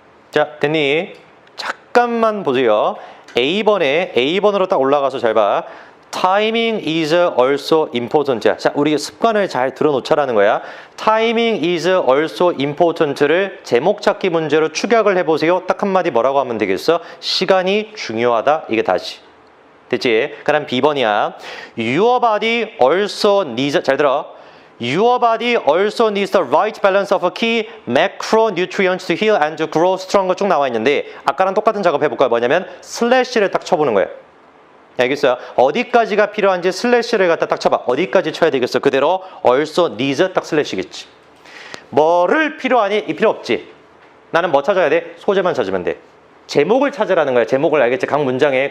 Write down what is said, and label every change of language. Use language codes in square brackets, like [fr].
[ko] 자, 됐니? 잠깐만 보세요. A번으로 딱 올라가서 잘 봐. [en] Timing is also important. [ko] 자, 우리 습관을 잘 들어놓자라는 거야. Timing is also important 를 제목 찾기 문제로 축약을 해보세요. 딱 한마디 뭐라고 하면 되겠어? 시간이 중요하다. 이게 다시. 됐지? 그다음 B번이야. [en] Your body also needs, 잘 들어. Your body also needs the right balance of key macronutrients to heal and to grow stronger 쭉 나와 있는데 아까랑 똑같은 작업 해볼까요? [ko] 뭐냐면 슬래시를 딱 쳐보는 거예요. 알겠어요? 어디까지가 필요한지 슬래시를 갖다 딱 쳐봐. 어디까지 쳐야 되겠어? 그대로 also needs 딱 슬래시겠지. 뭐를 필요하니? 이 필요 없지. 나는 뭐 찾아야 돼? 소재만 찾으면 돼. 제목을 찾으라는 거야. 제목을 알겠지? 각 문장에.